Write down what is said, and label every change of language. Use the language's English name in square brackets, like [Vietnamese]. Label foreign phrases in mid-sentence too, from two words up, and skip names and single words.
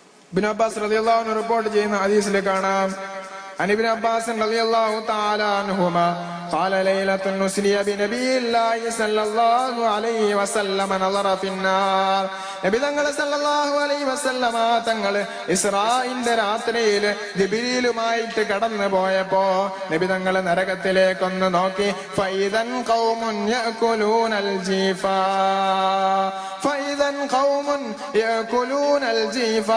[Malayalam] ഇബ്നു അബ്ബാസ് [Arabic] رضي الله عنه [Malayalam] റിപ്പോർട്ട് ചെയ്യുന്ന ഹദീസിൽ കാണാം, [Arabic] عن ابن عباس رضي الله تعالى عنهما قال ليلة نسري بنبي الله صلى الله عليه وسلم نظر في النار. [Malayalam] നബി തങ്ങൾ [Arabic] صلى الله عليه وسلم [Malayalam] തങ്ങൾ ഇസ്രായിന്റെ രാത്രിയിൽ ജിബ്രീലുമായിട്ട് കടന്നു പോയപ്പോ നബി തങ്ങൾ നരകത്തിലേക്കൊന്ന് നോക്കി. [Arabic] فإذا قوم يأكلون الجيفة، فإذا قوم يأكلون الجيفة.